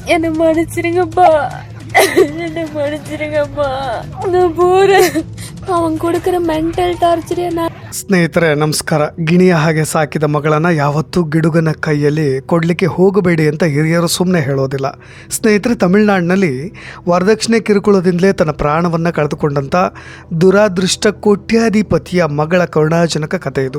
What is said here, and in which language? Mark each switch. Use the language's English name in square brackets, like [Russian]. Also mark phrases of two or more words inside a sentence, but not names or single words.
[Tamil] என்ன மன்னிச்சிருங்கப்பா, என்ன மன்னிச்சிருங்கப்பா. நான் போறேன். அவன் கொடுக்குற [English] mental torture [Kannada] ಸ್ನೇಹಿತರೆ ನಮಸ್ಕಾರ. ಗಿಣಿಯ ಹಾಗೆ ಸಾಕಿದ ಮಗಳನ್ನ ಯಾವತ್ತೂ ಗಿಡುಗನ ಕೈಯಲ್ಲಿ ಕೊಡಲಿಕ್ಕೆ ಹೋಗಬೇಡಿ ಅಂತ ಹಿರಿಯರು ಸುಮ್ಮನೆ ಹೇಳೋದಿಲ್ಲ. ಸ್ನೇಹಿತರೆ, ತಮಿಳುನಾಡಿನಲ್ಲಿ ವರದಕ್ಷಿಣೆ ಕಿರುಕುಳದಿಂದಲೇ ತನ್ನ ಪ್ರಾಣವನ್ನು ಕಳೆದುಕೊಂಡಂಥ ದುರಾದೃಷ್ಟ ಕೋಟ್ಯಾಧಿಪತಿಯ ಮಗಳ ಕರುಣಾಜನಕ ಕಥೆ ಇದು.